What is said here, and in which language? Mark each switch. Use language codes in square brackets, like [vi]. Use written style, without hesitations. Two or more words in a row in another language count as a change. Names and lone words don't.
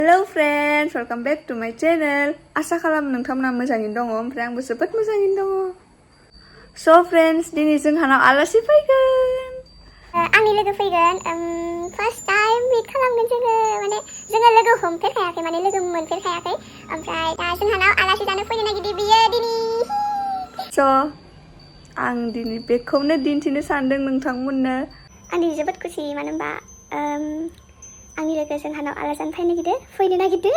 [en] Hello friends, welcome back to my channel. [brx] Asa खालामो नोंथांमोना मोजाङैनो दङ ओमफ्राय आंबो जोबोद मोजाङैनो दङ. So friends, दिनै जोंहानाव आलासि फैगोन. आंनि लोगो फैगोन. [en] First time meet [brx] खालामगोन जोङो. माने जोङो लोगो हमफेरखायाखै, माने लोगो मोनफेरखायाखै. ओमफ्राय दा जोंहानाव आलासि जानो फैनो नागिरदों बियो दिनै. So आं दिनै बेखौनो दिन्थिनो सानदों नोंथांमोननो. आं दिनै जोबोद खुसि मानो होनबा आंनि लोगो जोंहानाव आलासि जानो फैनो नागिरदों.